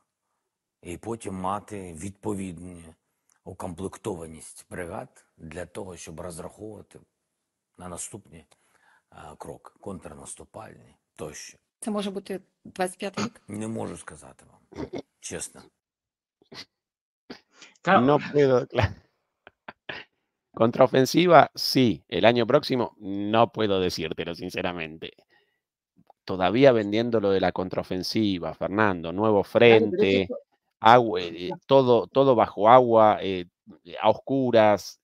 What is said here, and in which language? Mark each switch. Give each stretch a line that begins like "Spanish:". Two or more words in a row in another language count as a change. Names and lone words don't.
Ukrainian: І потім мати відповідну укомплектованість бригад для того, щоб розраховувати на наступні кроки, контрнаступальні тощо. Це може бути 25-й рік? Не можу сказати вам, чесно.
Spanish: Claro. No puedo, claro. Contraofensiva, sí. El año próximo, no puedo decírtelo, sinceramente. Todavía vendiendo lo de la contraofensiva, Fernando. Nuevo frente, agua, todo bajo agua, a oscuras.